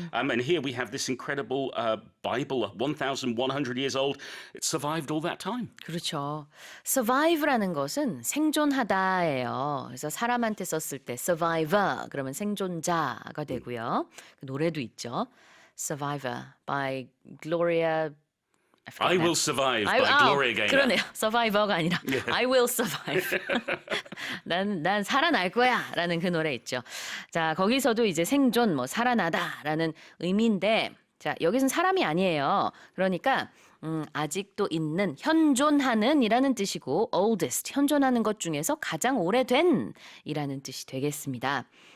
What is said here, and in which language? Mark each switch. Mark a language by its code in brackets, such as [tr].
[en] And here we have this incredible Bible, 1,100 years old. It survived all that time. [ko] 그렇죠. survive라는 것은 생존하다예요. 그래서 사람한테 썼을 때 survivor 그러면 생존자가 되고요. 그 노래도 있죠. Survivor by Gloria. [en] I Will Survive by Gloria Gaynor. [ko] 그러네요. Survivor가 아니라 I Will Survive. 난 살아날 거야라는 그 노래 있죠. 자, 거기서도 이제 생존, 살아나다라는 의미인데, 자, 여기서는 사람이 아니에요. 그러니까 아직도 있는, 현존하는이라는 뜻이고, oldest, 현존하는 것 중에서 가장 오래된이라는 뜻이 되겠습니다.